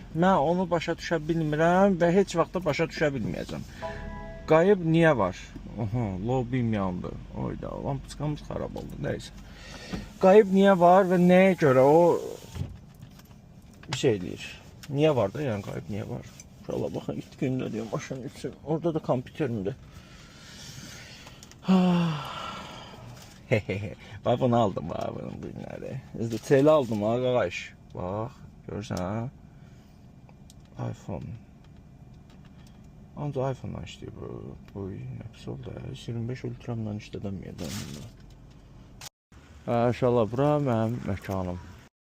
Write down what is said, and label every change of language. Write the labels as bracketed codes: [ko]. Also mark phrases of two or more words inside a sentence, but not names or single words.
[az] Mən onu başa düşə bilmirəm və heç vaxt da başa düşə bilməyəcəm. Qayıb niyə var? Lobim yandı. Oyda, lampuçkamız xarab oldu, neysə. Qayıb niyə var və nəyə görə o bir şey deyir? Niyə var da, yəni qayıb niyə var? [tr] Şöyle bakın, ilk günde diyor maşının içi. Orada da kompüterimde. Bak bunu aldım bak bunun günleri. TL aldım arkadaş. Bak görürsen ha. iPhone. Ancak iPhone'dan işte bu hepsi oldu ya. 25 Ultra'mdan işte dönmüyor. [az] İnşallah bura mənim məkanım.